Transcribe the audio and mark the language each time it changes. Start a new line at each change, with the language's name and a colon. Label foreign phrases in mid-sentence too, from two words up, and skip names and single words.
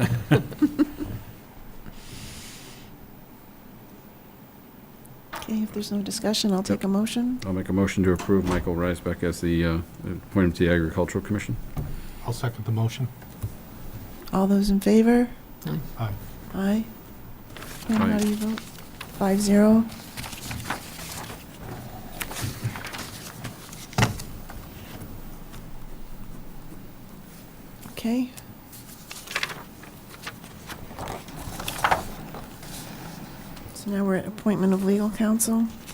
English: Okay, if there's no discussion, I'll take a motion. I'll make a motion to approve Michael Reisbeck as the appointment to the Agricultural Commission. I'll second the motion. All those in favor? Aye. Aye. Ken, how Aye. do you vote? 5-0. Okay. So now we're at appointment of legal counsel.